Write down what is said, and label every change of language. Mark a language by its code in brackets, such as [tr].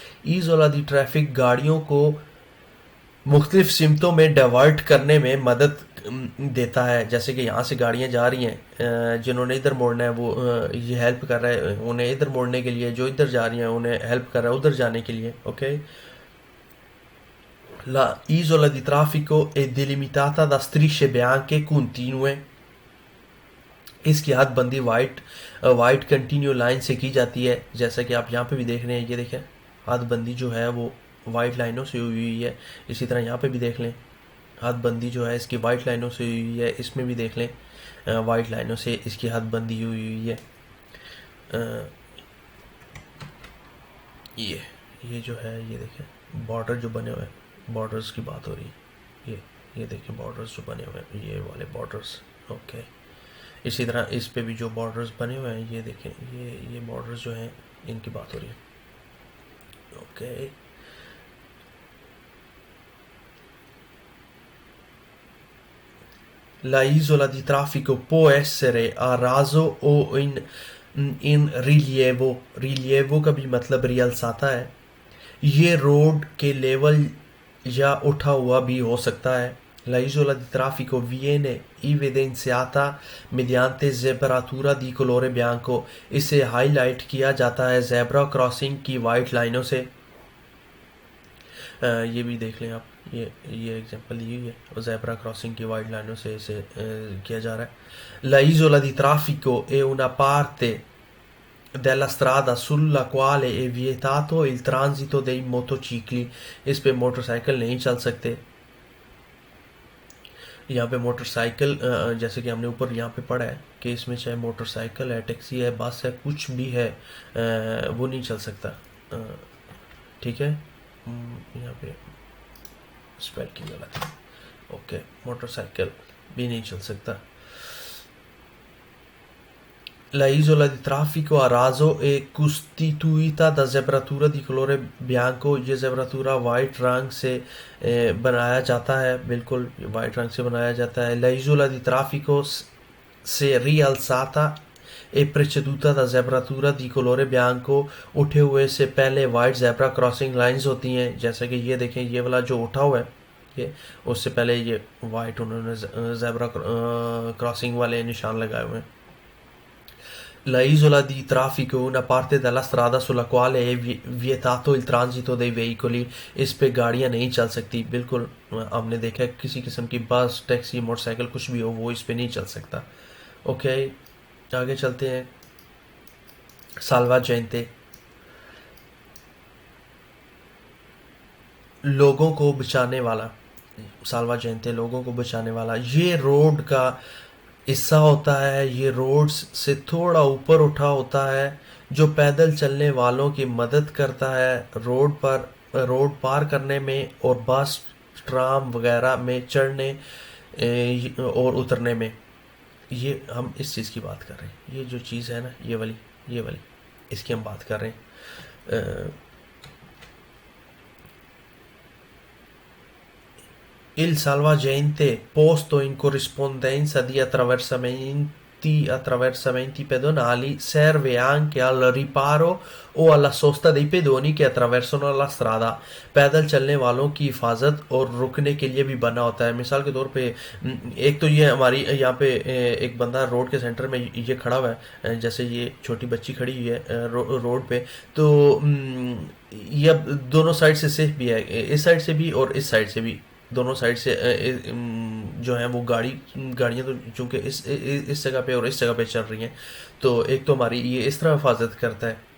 [hi] इज़ोला दी traffic गाड़ियों को मुख्तलिफ सिमतों में डाइवर्ट करने में मदद देता है। जैसे कि यहाँ से गाड़ियाँ जा रही हैं, जिन्होंने इधर मोड़ना है वो ये हेल्प कर रहा है उन्हें इधर मोड़ने के लिए, जो इधर जा रही हैं उन्हें हेल्प कर रहा है उधर जाने के लिए। [it] ओके, La isola di traffico è delimitata da strisce bianche continue। [hi] इसकी हदबंदी वाइट कंटिन्यू लाइन से की जाती है, जैसा कि आप यहाँ पे भी देख रहे हैं। ये देखें, हदबंदी जो है वो वाइट लाइनों से हुई हुई है। इसी तरह यहाँ पे भी देख लें, हदबंदी जो है इसकी वाइट लाइनों से हुई हुई है। इसमें भी देख लें, वाइट लाइनों से इसकी हदबंदी हुई हुई है। अ, ये जो है, ये देखें बॉर्डर जो बने हुए हैं, बॉर्डर्स की बात हो रही है। ये देखें बॉर्डर्स जो बने हुए हैं, ये वाले बॉर्डर्स। ओके, इसी तरह इस पे भी जो बॉर्डर्स बने हुए हैं, ये देखें, ये बॉर्डर्स जो हैं इनकी बात हो रही है। [it] ओके, la isola di traffico può essere a raso o in rilievo [hi] का भी मतलब रियलसाता है। ये रोड के लेवल या उठा हुआ भी हो सकता है। [it] La isola di traffico viene evidenziata mediante zebratura di colore bianco। [hi] इसे हाईलाइट किया जाता है जेब्रा क्रॉसिंग की वाइट लाइनों से। ये भी देख लें आप, ये एग्जांपल दी हुई है, और जेब्रा क्रॉसिंग की वाइट लाइनों से इसे किया जा रहा है। [it] La isola di traffico è una parte della strada sulla quale è vietato il transito dei motocicli। [hi] इस पे मोटरसाइकिल नहीं चल सकते। यहाँ पे मोटरसाइकिल, जैसे कि हमने ऊपर यहाँ पे पढ़ा है कि इसमें चाहे मोटरसाइकिल है, टैक्सी है, बस है, कुछ भी है, वो नहीं चल सकता। ठीक है, यहाँ पे स्पेल की गलत है। ओके, मोटरसाइकिल भी नहीं चल सकता। [it] La isola di traffico a raso è costituita da zebratura di colore bianco। [hi] ये zebratura वाइट रंग से बनाया जाता है, बिल्कुल वाइट रंग से बनाया जाता है। [it] La isola di traffico se rialzata è preceduta da zebratura di colore bianco। [hi] उठे हुए से पहले वाइट जेब्रा क्रॉसिंग लाइंस होती हैं, जैसे कि ये देखें, ये वाला जो उठा हुआ है ये, उससे पहले ये वाइट उन्होंने जेब्रा क्रॉसिंग वाले निशान लगाए हुए हैं। [it] La isola di traffico è una parte della strada sulla quale è vietato il transito dei veicoli। [hi] इस पे गाड़ियाँ नहीं चल सकती, बिल्कुल हमने देखा है किसी किस्म की बस, टैक्सी, मोटरसाइकिल कुछ भी हो वो इस पे नहीं चल सकता। ओके, आगे चलते हैं। साल्वाजेंटे, लोगों को बचाने वाला। साल्वाजेंटे लोगों को बचाने वाला, ये रोड का हिस्सा होता है। ये रोड से थोड़ा ऊपर उठा होता है, जो पैदल चलने वालों की मदद करता है रोड पार करने में और बस, ट्राम वगैरह में चढ़ने और उतरने में। ये हम इस चीज़ की बात कर रहे हैं, ये जो चीज़ है ना, ये वाली इसकी हम बात कर रहे हैं। [it] Il salvagente, posto in corrispondenza di attraversamenti pedonali, serve anche al riparo o alla sosta dei pedoni che attraversano la strada। [hi] पैदल चलने वालों की हिफाजत और रुकने के लिए भी बना होता है। मिसाल के तौर पे एक तो ये हमारी यहाँ पे एक बंदा रोड के सेंटर में ये खड़ा हुआ है, जैसे ये छोटी बच्ची खड़ी हुई है रोड पे, तो ये अब दोनों साइड से सेफ भी है, इस साइड से भी और इस साइड से भी, दोनों साइड से जो है वो गाड़ियाँ तो चूंकि इस जगह पे और इस जगह पे चल रही हैं, तो एक तो हमारी ये इस तरह हिफाजत करता है।